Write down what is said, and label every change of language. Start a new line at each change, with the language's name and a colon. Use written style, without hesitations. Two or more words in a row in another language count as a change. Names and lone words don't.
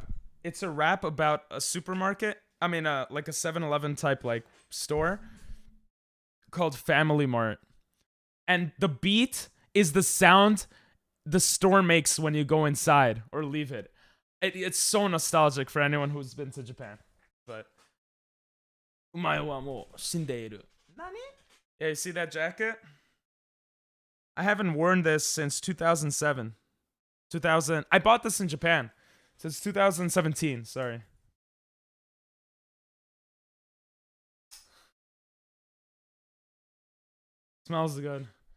English: It's a rap about a supermarket. I mean, like a 7-Eleven type like store called Family Mart. And the beat is the sound the store makes when you go inside or leave it. It's so nostalgic for anyone who's been to Japan.
Japanese: But お前はもう死んでいる. Nani?
English: Yeah, you see that jacket? I haven't worn this since 2007. I bought this in Japan since 2017, sorry. Smells good.